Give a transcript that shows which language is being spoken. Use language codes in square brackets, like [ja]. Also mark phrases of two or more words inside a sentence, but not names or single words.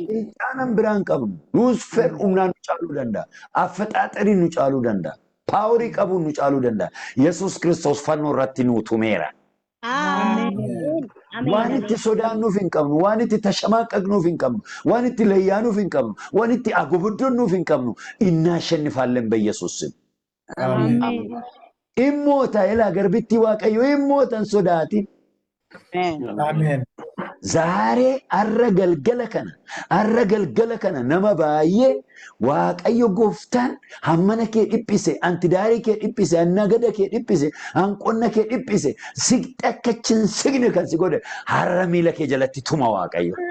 [om] Intaanaan biraan qabnu luusfer humnaan nu caaluu danda'a. Affaxaaxarii nu caaluu danda'a. Paaworii qabuun nu caaluu danda'a. Yesuus Kiristoos fannoo irratti nu tumeera. Waan itti sodaannuuf hin qabnu, waan itti tashamaaqaqnuuf hin qabnu, waan itti layyaanuuf hin qabnu, waan itti agoboddoonnuuf hin qabnu [am] እናሸንፋለን በኢየሱስ ስም። [om] Immoota ilaa garbitti waaqayyo immootan sodaatin. ዛሬ arra galgala kana nama baay'ee waaqayyo gooftaan hammana kee dhiphise antidaarii kee dhiphise annagada kee dhiphise hanqonna kee dhiphise siqxe akka signe kan si godhe har'a miila kee jalatti tuma waaqayyo.